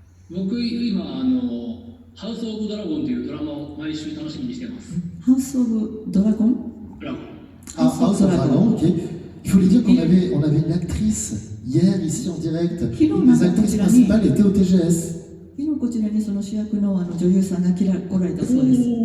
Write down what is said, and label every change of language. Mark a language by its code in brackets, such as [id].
[ja] 僕今ハウス・オブ・ドラゴンというドラマを毎週楽しみにしています。ハウス・オブ・ドラゴン？ [fr] Ah, House of Dragon, ok. Il faut lui dire qu'on avait une actrice hier ici en direct. Une des actrices principales était au TGS. [ja] 昨日こちらにその主役の女優さんが来られたそうです。